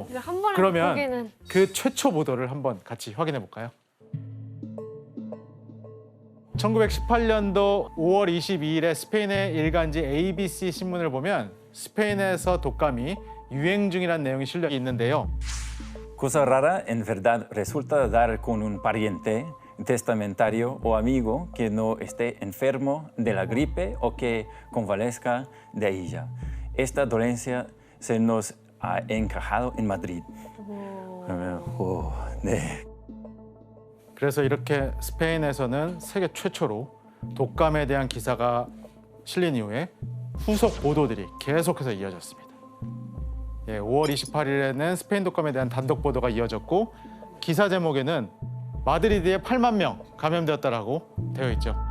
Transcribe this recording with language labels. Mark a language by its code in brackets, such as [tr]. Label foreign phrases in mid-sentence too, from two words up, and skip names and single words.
[ko] 이제 한 번에 그러면 바꾸기는 그 최초 보도를 한번 같이 확인해 볼까요? 1918년도 5월 22일에 스페인의 일간지 ABC 신문을 보면 스페인에서 독감이 유행 중이라는 내용이 실려 있는데요. [es] Cosa rara en verdad resulta dar con un pariente, testamentario o amigo que no esté enfermo de la gripe o que convalezca de ella. Esta dolencia se nos ha encajado en Madrid. [ko] 그러면 네. 그래서 이렇게 스페인에서는 세계 최초로 독감에 대한 기사가 실린 이후에 후속 보도들이 계속해서 이어졌습니다. 5월 28일에는 스페인 독감에 대한 단독 보도가 이어졌고 기사 제목에는 마드리드에 8만 명 감염되었다라고 되어 있죠.